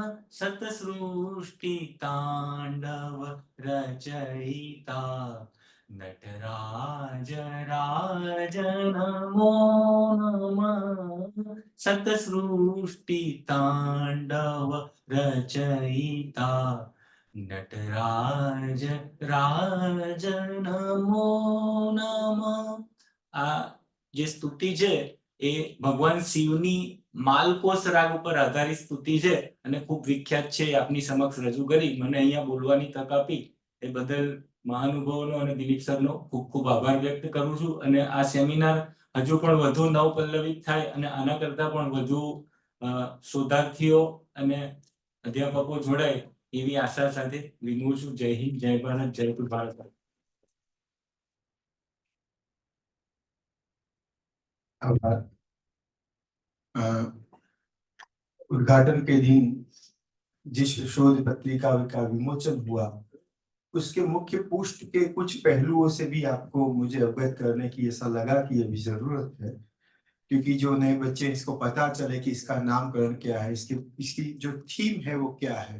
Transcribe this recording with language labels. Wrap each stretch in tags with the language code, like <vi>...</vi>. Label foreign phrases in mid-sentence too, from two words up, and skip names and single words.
<sa>सतसृष्टि तांडव रचयिता नटराज राज नमो नमः. सतसृष्टि तांडव रचयिता नटराज राज नमो नमः.</sa> <gu>आ જે સ્તુતિ છે એ ભગવાન શિવની માલકોસ રાગ ઉપર આધારિત સ્તુતિ છે અને ખૂબ વિખ્યાત છે. આપની સમક્ષ રજૂ કરી મને અહીંયા બોલવાની તક આપી એ બદલ મહાનુભાવોનો અને દિલીપ સરનો ખૂબ ખૂબ આભાર વ્યક્ત કરું છું. અને આ સેમિનાર હજુ પણ વધુ નવપલ્લવિત થાય અને આના કરતા પણ વધુ શોધાર્થીઓ અને અધ્યાપકો જોડાય એવી આશા સાથે વિનવું છું. જય હિન્દ, જય ભારત, જય ભારત.</gu> <hi>उद्घाटन के दिन जिस शोध पत्रिका का विमोचन हुआ उसके मुख्य पुष्ट के कुछ पहलुओं से भी आपको मुझे अवगत करने की ऐसा लगा कि अभी जरूरत है, क्योंकि जो नए बच्चे इसको पता चले कि इसका नामकरण क्या है, इसकी जो थीम है वो क्या है.</hi>